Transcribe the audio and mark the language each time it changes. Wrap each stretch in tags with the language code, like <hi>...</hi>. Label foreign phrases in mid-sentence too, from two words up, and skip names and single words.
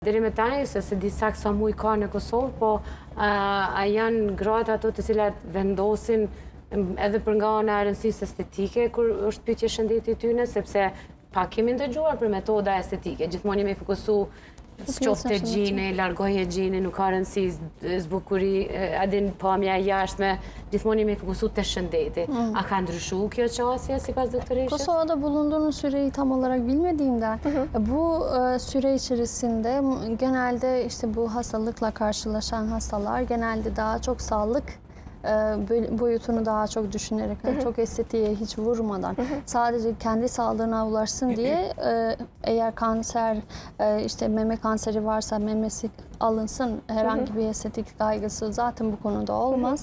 <sq>Deri me tani, se di sakt sa muj ka në Kosovë, po a janë gratë ato të cilat vendosin edhe për nga ana e rëndësisë estetike, kur është pyetje shëndeti tyne, sepse pak kemi ndëgjuar për metoda estetike. Gjithmonë jemi fokusu qofte gjini, largoje gjini, nuk ka rëndësi, zbukuri, adin pamja jashtme, gjithmonë jemi fokusu të shëndeti. A ka ndryshu kjo qasje sipas doktoreshës?</sq> <tr>Kosova'da bulunduğunuz süreyi tam olarak bilmediğimden bu süre içerisinde genelde işte bu hastalıkla karşılaşan hastalar genelde daha çok sağlık boyutunu daha çok düşünerek, çok estetiğe hiç vurmadan, sadece kendi sağlığına ulaşsın diye eğer kanser, işte meme kanseri varsa memesi alınsın, herhangi bir estetik kaygısı zaten bu konuda olmaz.</tr>